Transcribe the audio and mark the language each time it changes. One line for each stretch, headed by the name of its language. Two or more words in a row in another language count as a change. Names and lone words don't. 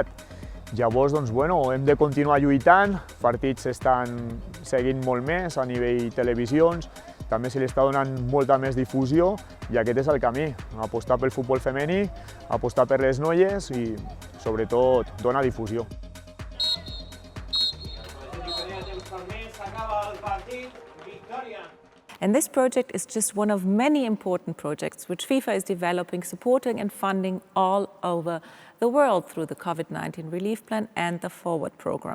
Catalan: Llavors, hem de continuar lluitant, partits s'estan seguint molt més a nivell televisions, també se li està donant molta més difusió i aquest és el camí, apostar pel futbol femení, apostar per les noies i, sobretot, donar difusió.
English: And this project is just one of many important projects which FIFA is developing, supporting and funding all over the world through the COVID-19 Relief Plan and the Forward Program.